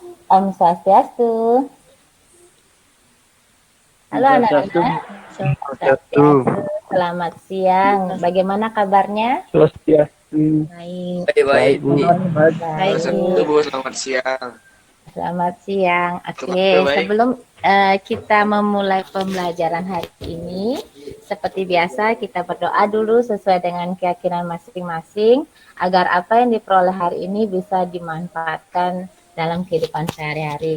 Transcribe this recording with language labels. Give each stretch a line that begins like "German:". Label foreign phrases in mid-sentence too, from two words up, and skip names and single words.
Indonesian: Om Swastiastu. Halo Swastiastu. anak-anak. Swastiastu. Swastiastu. Selamat siang. Bagaimana kabarnya? Swastiastu. Baik. Baik, Baik, Bu. baik. Baik. Bu, selamat siang. Selamat siang. Oke, Baik. sebelum kita memulai pembelajaran hari ini, seperti biasa kita berdoa dulu sesuai dengan keyakinan masing-masing agar apa yang diperoleh hari ini bisa dimanfaatkan dalam kehidupan sehari-hari.